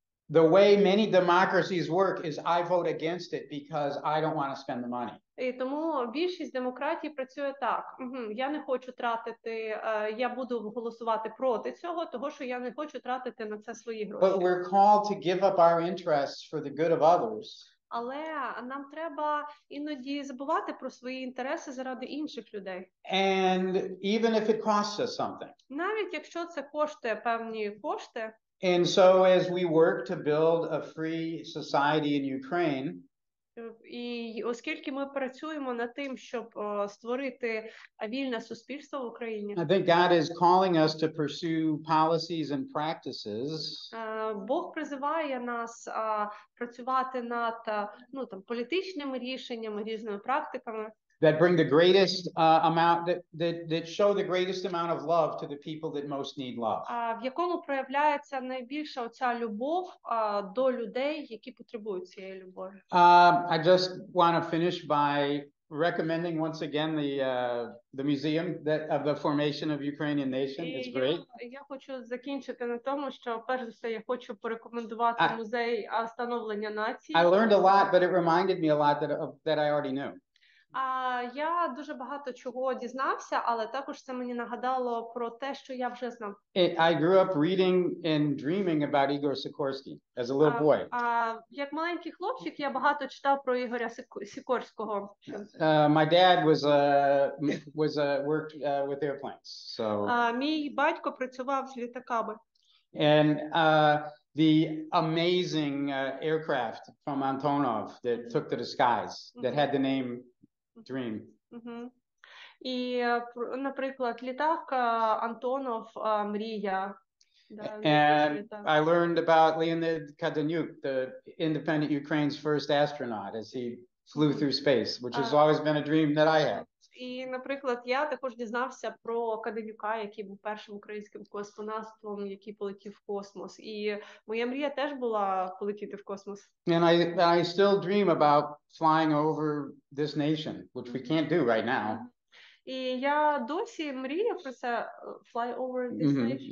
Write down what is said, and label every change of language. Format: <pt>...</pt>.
<en>The way many democracies work is I vote against it because I don't want to spend the money.</en> <uk>І тому більшість демократій працює так. Я не хочу тратити, я буду голосувати проти цього, того що я не хочу тратити на це свої гроші.</uk> <en>But we're called to give up our interests for the good of others.</en> <uk>Але нам треба іноді забувати про свої інтереси заради інших людей.</uk> <en>And even if it costs us something.</en> <uk>Навіть якщо це коштує певні кошти.</uk> <en>And so as we work to build a free society in Ukraine,</en> <uk>і оскільки ми працюємо над тим, щоб створити вільне суспільство в Україні,</uk> <en>I think God is calling us to pursue policies and practices</en> <uk>Бог призиває нас працювати над політичними рішеннями, різними практиками,</uk> <en>that bring the greatest amount, that show the greatest amount of love to the people that most need love.</en> <uk>В якому проявляється найбільша оця любов до людей, які потребують цієї любові.</uk> <en>I just want to finish by recommending once again the museum of the formation of Ukrainian nation. It's great.</en> <uk>Я хочу закінчити на тому, що перш за все я хочу порекомендувати музей становлення нації.</uk> <en>I learned a lot, but it reminded me a lot that I already knew.</en> <uk>Я дуже багато чого дізнався, але також це мені нагадало про те, що я вже знав.</uk> <en>I grew up reading and dreaming about Igor Sikorsky as a little boy.</en> <uk>Як маленький хлопчик, я багато читав про Ігоря Сікорського.</uk> <en>My dad worked with airplanes. So</en> <uk>мій батько працював з літаками.</uk> <en>And the amazing aircraft from Antonov that took to the skies that had the name Dream.</en> <uk>І, наприклад, літак Антонов Мрія.</uk> <en>And I learned about Leonid Kadanyuk, the independent Ukraine's first astronaut, as he flew through space, which has always been a dream that I had.</en> <uk>І, наприклад, я також дізнався про Каденюка, який був першим українським космонавтом, який полетів в космос. І моя мрія теж була полетіти в космос.</uk> <en>And I still dream about flying over this nation, which we can't do right now.</en> <uk>І я досі мрію про це,</uk> <en>fly over this nation.</en>